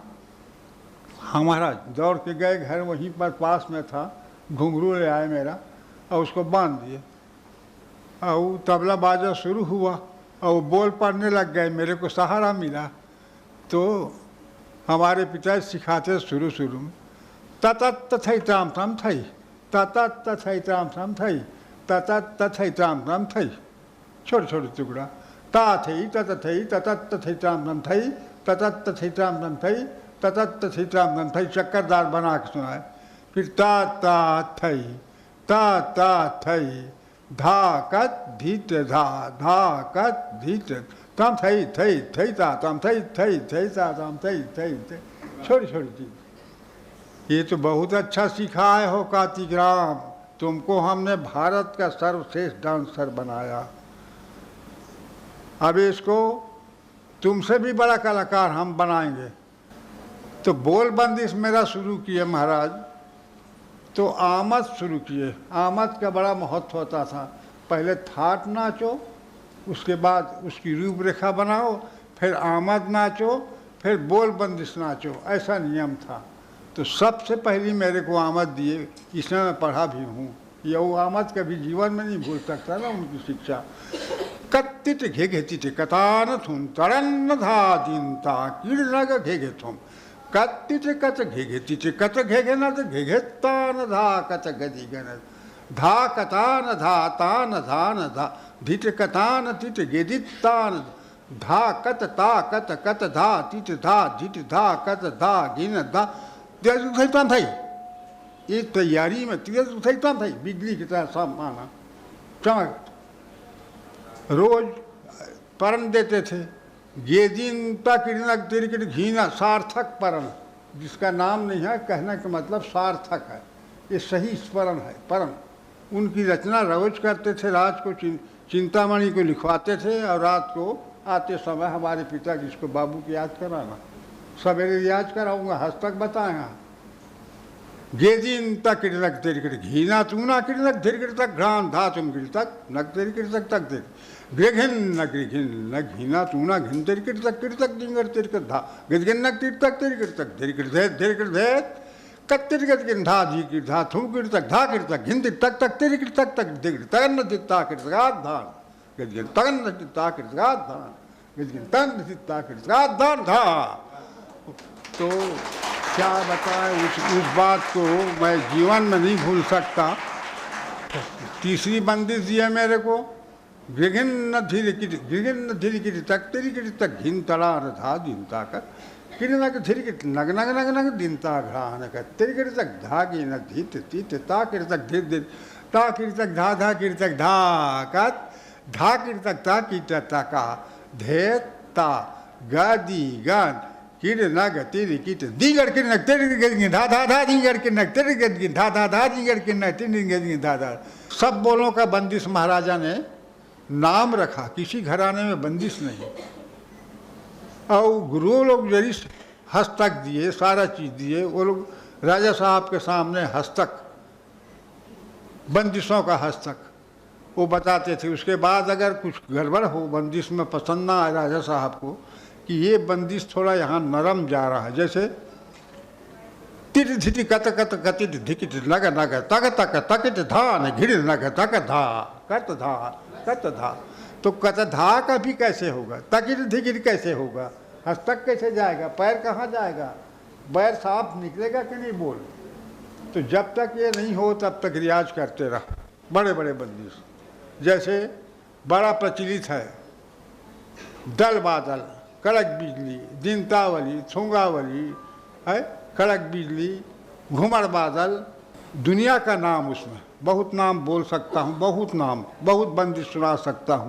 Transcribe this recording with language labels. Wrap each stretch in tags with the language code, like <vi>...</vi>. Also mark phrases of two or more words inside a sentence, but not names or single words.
<hi>हाँ महाराज, दौड़ के गए घर, वहीं पर पास में था। घुंघरू ले आए मेरा और उसको बांध दिए और तबला बाजा शुरू हुआ और वो बोल पड़ने लग गए। मेरे को सहारा मिला। तो हमारे पिता सिखाते शुरू में तत तथई ताम ताम थई, तत तथई ताम ताम थई, तत तथई ताम ताम थई, छोटे छोटे टुकड़ा। ता थई तत थई, तत तथई ताम ताम थई, तत तथई ताम ताम थई, तत तथई ताम ताम थई, चक्करदार बना के सुनाए। फिर ता ता थई, ता ता थई, धा कत धीत धा, धा कत धीत ताम थई थई थई ता ताम थई थई थई ता ताम थई थई थई, छोटी छोटी चीज। ये तो बहुत अच्छा सिखाए हो कार्तिक राम, तुमको हमने भारत का सर्वश्रेष्ठ डांसर बनाया। अब इसको तुमसे भी बड़ा कलाकार हम बनाएंगे। तो बोल बंदिश मेरा शुरू किए महाराज। तो आमद शुरू किए। आमद का बड़ा महत्व होता था। पहले थाट नाचो, उसके बाद उसकी रूपरेखा बनाओ, फिर आमद नाचो, फिर बोल बंदिश नाचो, ऐसा नियम था। तो सबसे पहली मेरे को आमद दिए, इसमें मैं पढ़ा भी हूँ। ये वो आमद कभी जीवन में नहीं भूल सकता ना, उनकी शिक्षा। कत्तिट घेघे तिटे कतान थुम तरन्न धा दिनता कीर्णग घेघे थुम, कत्तिट कत घेघे तिटे कत घेघे न घेघे तान धा कत गदी गण, धा कतान धा तान धान धा धिट कतान तिट गेदित तान, धा कत ता कत कत धा तिट धा धिट धा कत धा गिन धा। भाई ये तैयारी में भाई बिजली की तरह सब माना चमक। रोज परन देते थे। ये दिन तक घीना, सार्थक परन, जिसका नाम नहीं है, कहने का मतलब सार्थक है, ये सही स्मरण है। परन उनकी रचना रोज करते थे। रात को चिंतामणि को लिखवाते थे और रात को आते समय हमारे पिता जिसको बाबू की याद कराना, सवेरे याद कराऊंगा, हस्तक बताएगा। गे दिन तक घीना तूना किरनक धीर तक घ्रान धा तुम गिर तक नक तेरी किर तक देर ग्रेघिन न ग्रिघिन न घीना तूना घिन तेरी किर तक डिंगर तेरी कर धा गिरगिन नक तीर तक तेरी किर तक धीर कर धेत कत्तिर गत गिन धा जी गिर धा थू गिर तक धा गिर तक घिन तक तेरी किर तक दिग तगन दित्ता किर तक धान गिरगिन तगन दित्ता किर तक धान गिरगिन तगन दित्ता किर तक धान धा। तो क्या बताएं, उस बात को मैं जीवन में नहीं भूल सकता। तीसरी बंदिश दी है मेरे को, गिरगिन धीरे की तक तेरी की तक घिन तड़ा था दिन ताकर किरना के धीरे की नग नग नग नग दिन ता घड़ा कर तेरी की तक धागी न धीत तीत ता की तक धीर धीर ता की तक धा की तक धा की तक ता की तका धेता गादी गान किर नग तेरी किट दीगर किर नग तेरी गदगी धा दीगर किर नग तेरी गदगी धा दीगर किर नग तेरी गदगी धा। सब बोलों का बंदिश महाराजा ने नाम रखा, किसी घराने में बंदिश नहीं। और गुरु लोग जरी हस्तक दिए, सारा चीज दिए, वो लोग राजा साहब के सामने हस्तक, बंदिशों का हस्तक वो बताते थे। उसके बाद अगर कुछ गड़बड़ हो, बंदिश में पसंद ना आए राजा साहब को कि ये बंदिश थोड़ा यहाँ नरम जा रहा है, जैसे तिट धिटी कत कत कतिट धिकिट नग नग तक तक तकिट धान घिड़ नग तक धा कत धा कत धा। तो कत धा का भी कैसे होगा, तकिट धिकिट कैसे होगा, हस्तक कैसे जाएगा, पैर कहाँ जाएगा, पैर साफ निकलेगा कि नहीं बोल। तो जब तक ये नहीं हो तब तक रियाज करते रहो। बड़े बड़े बंदिश। जैसे बड़ा प्रचलित है दल बादल, कड़क बिजली, दिनतावली, छुंगावली है, कड़क बिजली, घुमर बादल, दुनिया का नाम उसमें बहुत नाम बोल सकता हूँ, बहुत नाम, बहुत बंदिश सुना सकता हूँ।</hi>